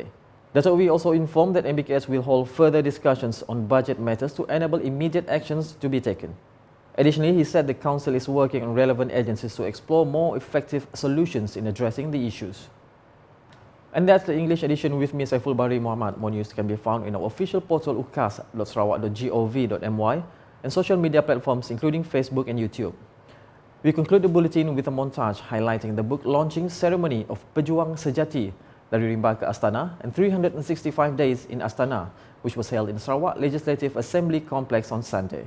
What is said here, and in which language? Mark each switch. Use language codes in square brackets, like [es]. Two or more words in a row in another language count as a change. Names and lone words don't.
[en] Datuk Wee also informed that MBKS will hold further discussions on budget matters to enable immediate actions to be taken. Additionally, he said the council is working on relevant agencies to explore more effective solutions in addressing the issues. And that's the English edition with me, Saiful Bahri Muhammad. More news can be found in our official portal ukas.sarawak.gov.my and social media platforms including Facebook and YouTube. We conclude the bulletin with a montage highlighting the book launching ceremony of Pejuang Sejati dari Rimba ke Astana and 365 days in Astana, which was held in Sarawak Legislative Assembly Complex on Sunday.